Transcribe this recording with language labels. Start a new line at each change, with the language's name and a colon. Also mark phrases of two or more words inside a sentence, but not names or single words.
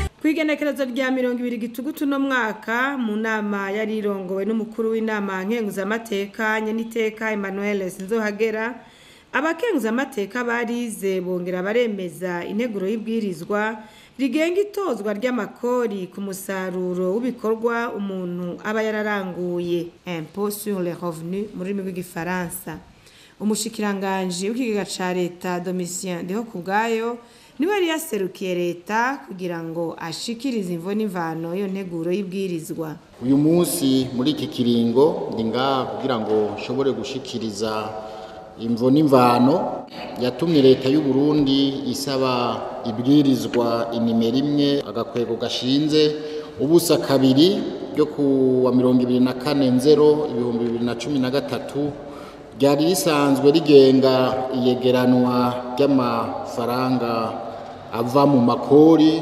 Rundi: Kwigenekerezo rya 20 Gitugutu no mwaka mu nama yari irongowe n'umukuru w'inama nkenguzamateka Nyeniteka Emmanuel Sinzohagera, abakenguzamateka barize bongera baremeza integuro y'ibwirizwa rigenga itozwa ry'amakori ku musaruro w'ibikorwa umuntu aba yararanguye,
French: impôt sur les revenus
Rundi: mu rurimi rw'igifaransa. Umushikiranganje w'ikigega ca leta Domitien Ndihokubwayo niwe yari yaserukiye leta kugira ngo ashikirize imvo n'imvano yo nteguro y'ibwirizwa. Uyu munsi muri iki kiringo ndi ngaha kugira ngo nshobore gushikiriza imvo n'imvano yatumye leta y'u Burundi isaba ibwirizwa inimero 1 agakwego gashinze ubusa kabiri ryo ku wa 24/0/2013 ryari risanzwe rigenga iyegeranwa ry'amafaranga ava mu makori.